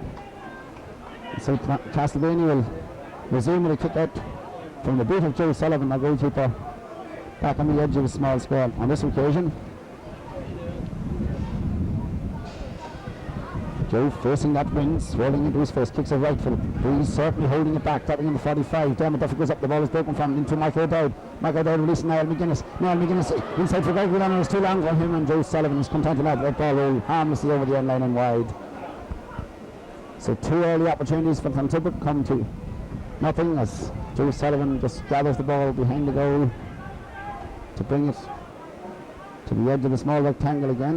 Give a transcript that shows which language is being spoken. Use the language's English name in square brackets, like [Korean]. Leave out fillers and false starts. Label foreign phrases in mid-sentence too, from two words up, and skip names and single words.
[English] So Castleblayney will resume with a kick out from the boot of Joe Sullivan, the goalkeeper. back on the edge of a small square on this occasion. Joe facing that wind, swirling into his face, kicks it right for the breeze, certainly holding it back, tapping in the 45. Dermot Duffy goes up, the ball is broken from into Michael O'Dowd. Michael O'Dowd releasing Niall McGuinness. Niall McGuinness inside for Greg Whelan, it's too long for him, and Joe Sullivan is content to let that ball roll harmlessly over the end line and wide. So 2 early opportunities for Clontibret come to nothing as Joe Sullivan just gathers the ball behind the goal to bring it to the edge of the small rectangle again.